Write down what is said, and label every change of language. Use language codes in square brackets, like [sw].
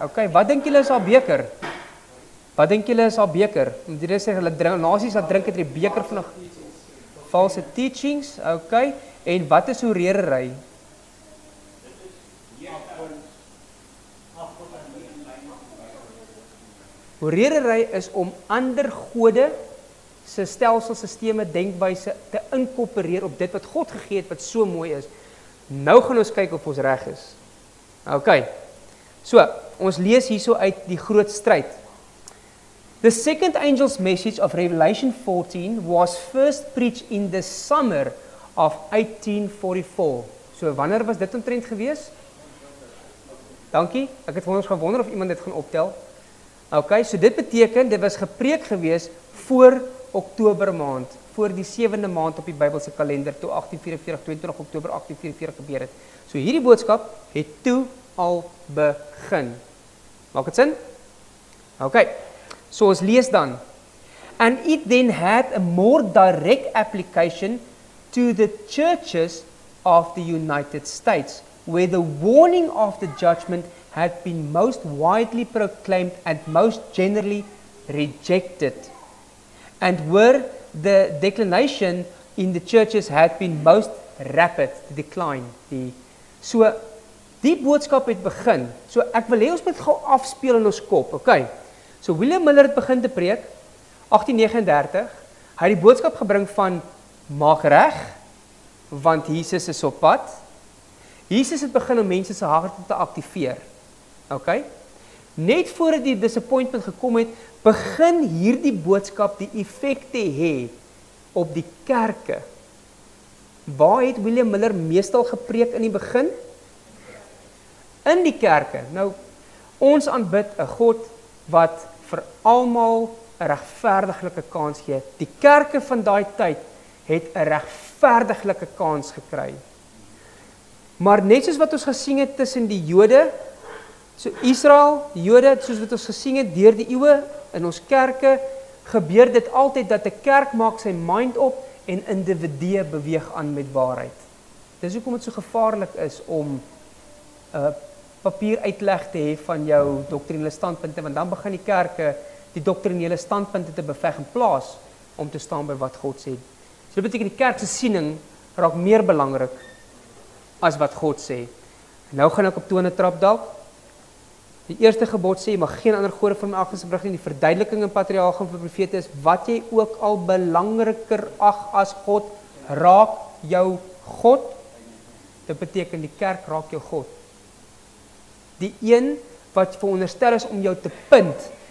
[af] OK, wat dink julle is haar beker? Wat dink julle is haar beker? Moet jy sê hulle nasies wat drink uit die beker van valse teachings, OK? En wat is hoererery? Hoererery is om ander gode se stelselsisteme, denkwyse te inkorporeer op dit wat God gegee het wat so mooi is. Nou gaan ons kyk of ons reg is. OK. So, ons lees hierso uit die groot stryd. [en] The second angel's message of Revelation 14 was first preached in the summer of 1844. [af] So, wanneer was dit omtrent gewees? Dankie. Ek het ons gewonder of iemand dit gaan optel. OK, so dit beteken, dit was gepreek gewees voor Oktober maand, voor die 7de maand op die Bybelse kalender, toe 1844, 22 Oktober 1844 gebeur het. So hierdie boodskap het toe al begin. Maak dit sin? OK, so ons lees dan. [en] And it then had a more direct application to the churches of the United States, where the warning of the judgment had been most widely proclaimed and most generally rejected, and where the declination in the churches had been most rapid, the decline. [af] So, die boodskap het begin. So, ek wil hê ons moet gou afspeel in ons kop, okay? So, William Miller het begin te preek, 1839, hy het die boodskap gebring van, maak reg, want Jesus is op pad. Jesus het begin om mense se harte te aktiveer. Okay? Net voordat die disappointment gekom het, begin hierdie boodskap die effek te hê op die kerke. Waar het William Miller meestal gepreek in die begin? In die kerke. Nou, ons aanbid 'n God wat vir almal 'n regverdiglike kans gee. Die kerke van daai tyd het 'n regverdiglike kans gekry. Maar net soos wat ons gesien het tussen die Jode, so Israel, die Jode, soos wat ons gesien het deur die eeue in ons kerke, gebeur dit altyd dat 'n kerk maak sy mind op en individue beweeg aan met waarheid. Dis hoekom dit so gevaarlik is om 'n papier uitleg te hê van jou doktrinele standpunte, want dan begin die kerke die doktrinele standpunte te beveg in plaas om te staan by wat God sê. So dit beteken die kerk se siening raak meer belangrik as wat God sê. Nou gaan ek op tone trap dalk. Die eerste gebod sê, jy mag geen ander gode vir my afgebring nie. Die verduideliking in patriarge en profete is, wat jy ook al belangriker ag as God, raak jou God. Dit beteken die kerk raak jou God. Die een wat veronderstel is om jou te punt